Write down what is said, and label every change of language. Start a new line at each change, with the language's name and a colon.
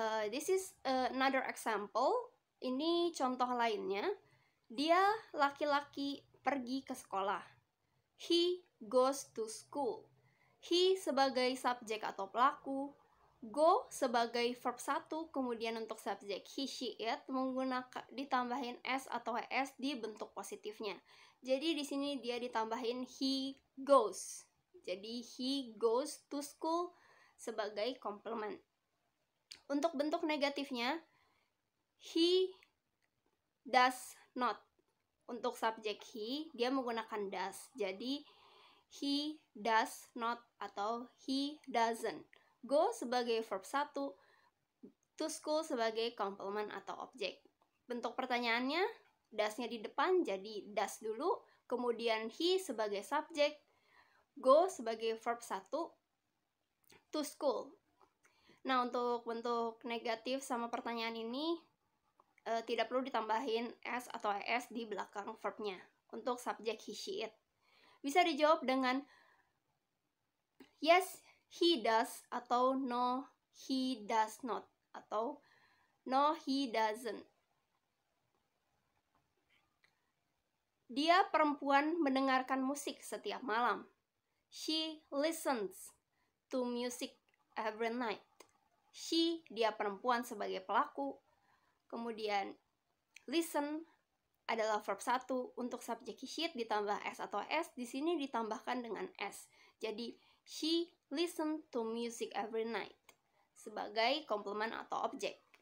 English: This is another example.
Indonesian: Ini contoh lainnya. Dia laki-laki pergi ke sekolah.
English: He goes to school. He
Indonesian: sebagai subjek atau pelaku, go sebagai verb 1, kemudian untuk subjek he, she, it menggunakan ditambahin s atau es di bentuk positifnya. Jadi di sini dia ditambahin he goes.
English: Jadi he goes to school sebagai komplement.
Indonesian: Untuk bentuk negatifnya,
English: he does not.
Indonesian: Untuk subjek he, dia menggunakan does.
English: Jadi he does not atau he doesn't.
Indonesian: Go sebagai verb 1, to school sebagai komplement atau objek. Bentuk pertanyaannya, does-nya di depan, jadi does dulu. Kemudian he sebagai subjek, go sebagai verb 1, to school. Nah, untuk bentuk negatif sama pertanyaan ini tidak perlu ditambahin s atau es di belakang verbnya untuk subjek he, she, it. Bisa dijawab dengan
English: yes he does atau no he does not atau no he doesn't.
Indonesian: Dia perempuan mendengarkan musik setiap malam.
English: She listens to music every night.
Indonesian: She, dia perempuan sebagai pelaku. Kemudian listen adalah verb 1, untuk subjek he, she, it ditambah s atau s, di sini ditambahkan dengan s.
English: Jadi she listen to music every night
Indonesian: sebagai komplement atau objek.